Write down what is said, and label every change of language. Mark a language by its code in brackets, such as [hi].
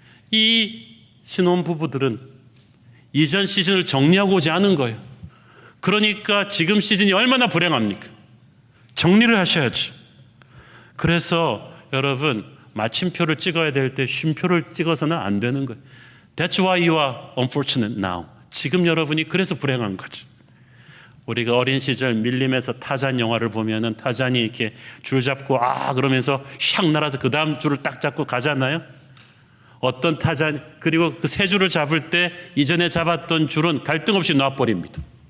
[ko] 이 신혼부부들은 이전 시즌을 정리하고 오지 않은 거예요. 그러니까 지금 시즌이 얼마나 불행합니까? 정리를 하셔야죠. 그래서 여러분 마침표를 찍어야 될 때 쉼표를 찍어서는 안 되는 거예요. [en] That's why you are unfortunate now. [ko] 지금 여러분이 그래서 불행한 거죠. 우리가 어린 시절 밀림에서 타잔 영화를 보면은 타잔이 이렇게 줄 잡고 그러면서 샥 날아서 그 다음 줄을 딱 잡고 가잖아요. 어떤 타잔 그리고 그 세 줄을 잡을 때 이전에 잡았던 줄은 갈등 없이 놔버립니다.